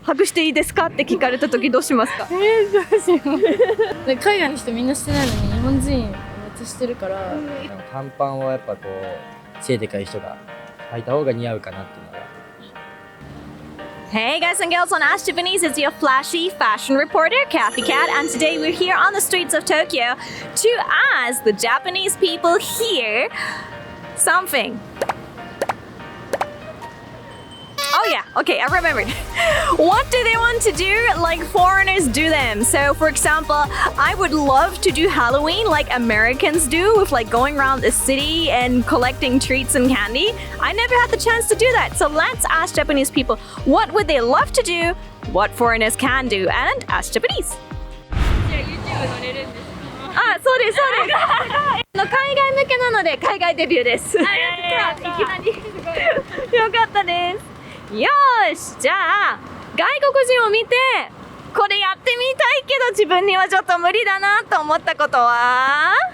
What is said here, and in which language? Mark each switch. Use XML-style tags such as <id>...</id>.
<ja>ハグしていいですかって聞かれた時どうしますか？どうしよう。海外の人みんなしてないのに日本人めっちゃしてるから。短パンをやっぱこう背でかい人が履いた方が似合うかなっていうのが。</ja> <en>Hey guys and girls, on Ask Japanese is your flashy fashion reporter, Kathy Cat, and today we're here on the streets of Tokyo to ask the Japanese people here something. Oh yeah, okay, I remembered. What do they want to do like foreigners do them? So for example, I would love to do Halloween like Americans do with like going around the city and collecting treats and candy. I never had the chance to do that. So let's ask Japanese people, what would they love to do, what foreigners can do, and ask Japanese.</en> <ja>あ、そうですそうです。海外向けなので海外デビューです。いきなりよかったです。よーし、じゃあ外国人を見てこれやってみたいけど自分にはちょっと無理だなと思ったことは？</ja>